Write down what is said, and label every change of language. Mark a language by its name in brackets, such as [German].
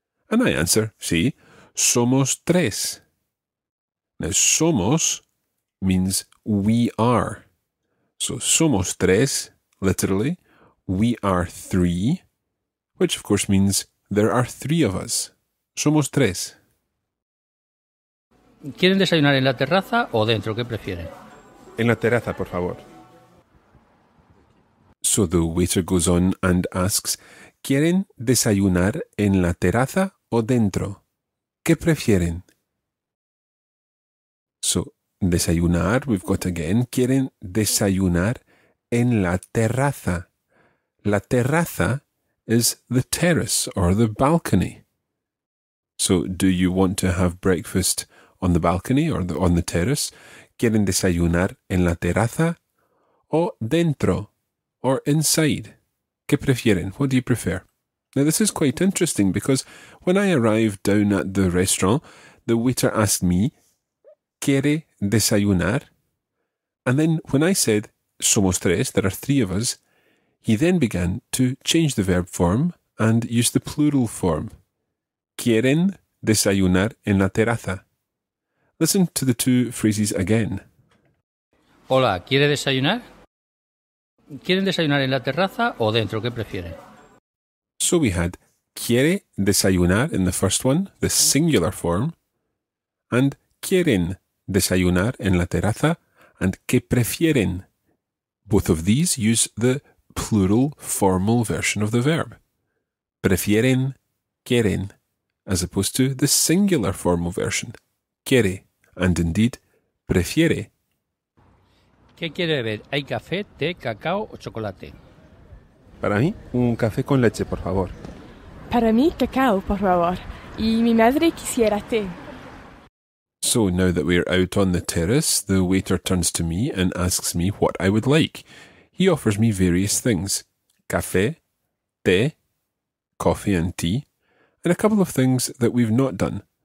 [English] And I answer, [Spanish] sí, somos 3. [English] Now, somos means we are. So, somos 3, literally, we are 3, which of course means there are 3 of us. [Spanish] Somos 3. ¿Quieren desayunar en la terraza o dentro? ¿Qué prefieren? En la terraza, por favor. [English] So the waiter goes on and asks, [Spanish] ¿Quieren desayunar en la terraza o dentro? ¿Qué prefieren? [English] So, desayunar, we've got again, [Spanish] ¿Quieren desayunar en la terraza? [English] La terraza is the terrace or the balcony. So, do you want to have breakfast on the balcony or on the terrace? [Spanish] ¿Quieren desayunar en la terraza o dentro [English] or inside? [Spanish] ¿Qué prefieren? [English] What do you prefer? Now, this is quite interesting because when I arrived down at the restaurant, the waiter asked me, [Spanish] ¿Quiere desayunar? [English] And then when I said, [Spanish] somos tres, [English] there are three of us, he then began to change the verb form and use the plural form. [Spanish] ¿Quieren desayunar en la terraza? [English] Listen to the two phrases again. [Spanish] Hola, ¿quiere desayunar? ¿Quieren desayunar en la terraza o dentro? ¿Qué prefieren? [English] So we had quiere desayunar in the first one, the singular form, and [Spanish] quieren desayunar en la terraza, [English] and [Spanish] ¿qué prefieren? [English] Both of these use the plural formal version of the verb. Prefieren, quieren, as opposed to the singular formal version, quiere, and indeed, prefiere. [Spanish] ¿Qué quiere beber? ¿Hay café, té, cacao o chocolate? Para mí, un café con leche, por favor. Para mí, cacao, por favor. Y mi madre quisiera té. [English] So now that we're out on the terrace, the waiter turns to me and asks me what I would like. He offers me various things. Café, té, coffee and tea, and a couple of things that we've not done.